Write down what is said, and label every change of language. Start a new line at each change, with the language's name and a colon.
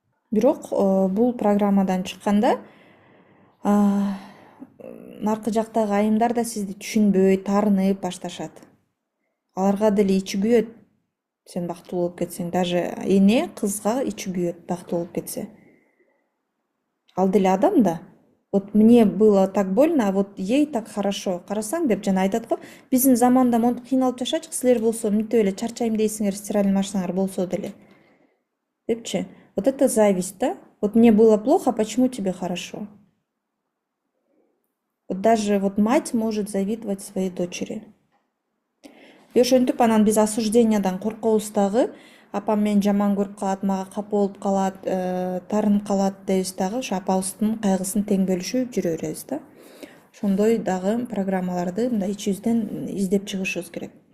Kyrgyz: Бирок бул программадан чыкканда наркы жактагы айымдар да сизди түшүнбөй, таарынып башташат. Аларга деле ичи күйөт, сен бактылуу болуп кетсең. Даже эне кызга ичи күйөт, бактылуу болуп кетсе. Ал деле адам да.
Russian: Вот мне было так больно, а вот ей так хорошо.
Kyrgyz: Карасаң деп жана айтат го, биздин заманда монтип кыйналып жашачык, силер болсо мынтип эле чарчайм дейсиңер, стиральный машинаңар болсо деле. Депчи.
Russian: Вот это зависть, да? Вот мне было плохо, почему тебе хорошо? Вот даже вот мать может завидовать своей дочери.
Kyrgyz: И ошентип анан биз осуждениядан коркобуз дагы. Апам мени жаман көрүп калат, мага капа болуп калат, таарынып калат дейбиз дагы. Ошо апабыздын кайгысын тең бөлүшүп жүрө беребиз да. Ошондой дагы программаларды мындай ичибизден издеп чыгышыбыз керек.